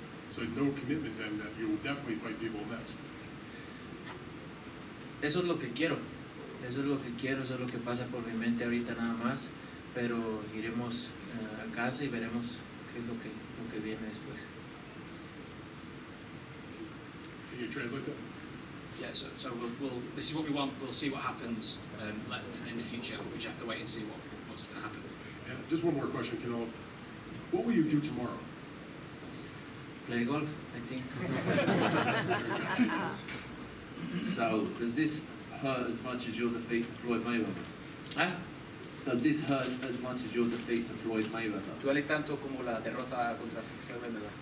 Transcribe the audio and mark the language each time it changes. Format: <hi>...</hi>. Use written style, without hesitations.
<en>So no commitment then that you will definitely fight Bivol next?</en> <es>Eso es lo que quiero, eso es lo que pasa por mi mente ahorita nada más, pero iremos a casa y veremos qué es lo que viene después.</es> <en>Can you translate that? Yeah, so this is what we want. We'll see what happens in the future. We just have to wait and see what's going to happen. And just one more question, Canelo. What will you do tomorrow? Play golf, I think. So, does this hurt as much as your defeat to Floyd Mayweather? ¿Ah? Does this hurt as much as your defeat to Floyd Mayweather?</en> <es>¿Duele tanto como la derrota contra Floyd Mayweather?</es>